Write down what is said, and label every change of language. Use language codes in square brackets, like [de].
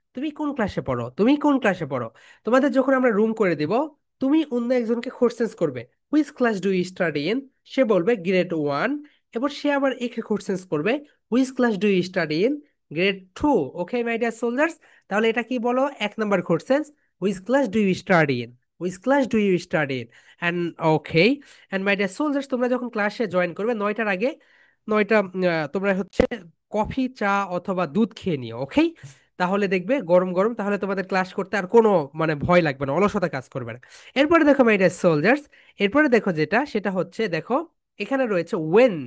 [bn] তুমি কোন ক্লাসে পড়ো, তুমি কোন ক্লাসে পড়ো? তোমাদের যখন আমরা রুম করে দিব, তুমি অন্য একজনকে কোশ্চেন্স করবে, [en] which class do you study in, [bn] সে বলবে গ্রেড ওয়ান, এবার সে আবার একে কোশ্চেন্স করবে, which class do you study in, grade two. Okay my dear soldiers, তাহলে এটা কি বলো? এক number questions. [en] Which class do you study in? Which class do you study in? And okay, and my dear soldiers, [bn] তোমরা যখন ক্লাসে join করবে 9টার আগে, 9টা তোমরা হচ্ছে কফি চা অথবা দুধ খেয়ে নিও, ওকে? তাহলে দেখবে গরম গরম, তাহলে তোমাদের ক্লাস করতে আর কোনো মানে ভয় লাগবে না, অলসতা কাজ করবে না। এরপরে দেখো মাই ডিয়ার সোলজার্স, এরপরে দেখো যেটা সেটা হচ্ছে দেখো এখানে রয়েছে ওয়েন।